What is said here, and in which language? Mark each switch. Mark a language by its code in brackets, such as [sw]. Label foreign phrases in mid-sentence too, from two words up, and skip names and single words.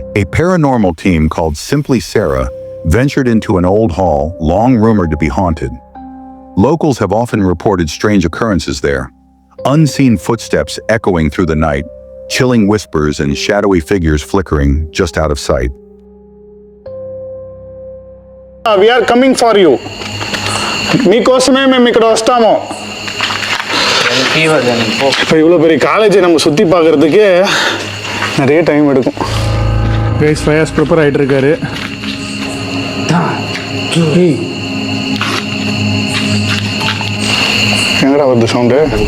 [en] A paranormal team called Simply Sarah ventured into an old hall long rumored to be haunted. Locals have often reported strange occurrences there. Unseen footsteps echoing through the night, chilling whispers and shadowy figures flickering just out of sight. We are coming for you. [te] మీకోసమే మేము ఇక్కడ వస్తాము. [ta] இப்போ இவ்வளோ பெரிய காலேஜை நம்ம சுற்றி பார்க்குறதுக்கே நிறைய டைம் எடுக்கும். கைஸ் ஃபயர்ஸ் ப்ரிப்பேர் ஆகிட்டு இருக்காரு. எங்கடா வருது சவுண்டு?